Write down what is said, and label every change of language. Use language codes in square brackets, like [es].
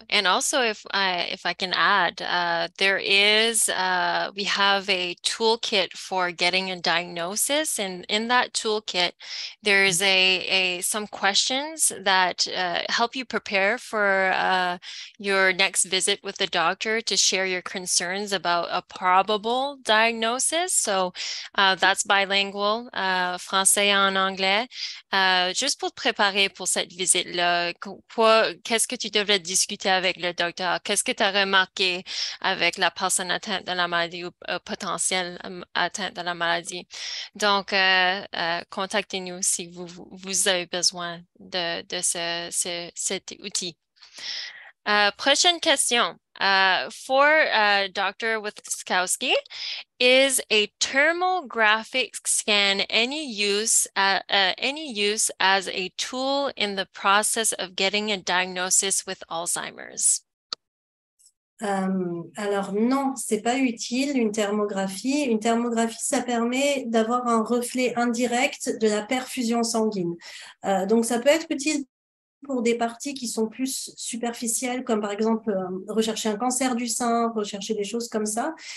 [en] And also, if I can add, we have a toolkit for getting a diagnosis, and in that toolkit, there's some questions that help you prepare for your next visit with the doctor to share your concerns about a probable diagnosis. So that's bilingual, [fr] français en anglais. Juste pour te préparer pour cette visite-là, qu'est-ce que tu devrais discuter avec le docteur? Qu'est-ce que tu as remarqué avec la personne atteinte de la maladie ou potentielle atteinte de la maladie? Donc, contactez-nous si vous avez besoin de cet outil. Prochaine question. [en] For Dr. Witkowski, is a thermographic scan any use as a tool in the process of getting a diagnosis with Alzheimer's? [fr] Alors non, c'est pas utile une thermographie. Une thermographie, ça permet d'avoir un reflet indirect de la perfusion sanguine. Donc ça peut être utile pour des parties qui sont plus superficielles, comme par exemple rechercher un cancer du sein, rechercher des choses comme ça.